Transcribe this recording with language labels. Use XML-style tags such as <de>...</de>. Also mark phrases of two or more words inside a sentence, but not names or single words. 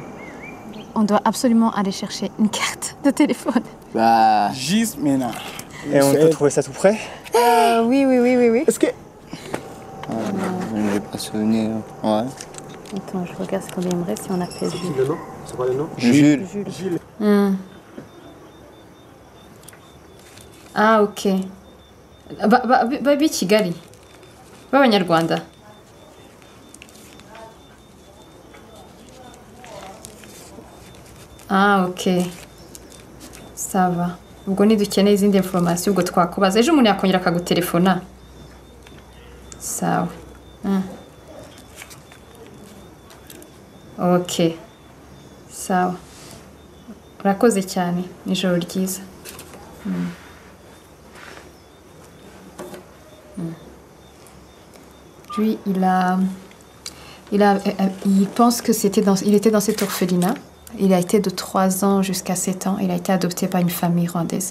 <fr>On doit absolument aller chercher une carte de téléphone. Bah. Juste maintenant. Et on peut trouver ça tout près? Oui. Est-ce que... J'ai pas souvenir. Ouais. Attends, je regarde combien il me reste si on appelle Jules. Le nom? C'est quoi le nom? Jules. Ah, ok.</fr> <rw>Babi Kigali. B'Abanyarwanda.</rw> <fr>Ah, ok. Ça va.</fr> <rw>Ubwo nidukeneye izindi information ubwo twakubaza. Ejo umuntu yakongera akagutelefona. Sawa. Ok. Sawa. Urakoze cyane. Ijoro ryiza.</rw> <fr>Lui, il pense que il était dans cet orphelinat. Il a été de 3 ans jusqu'à 7 ans. Il a été adopté par une famille rwandaise.</fr>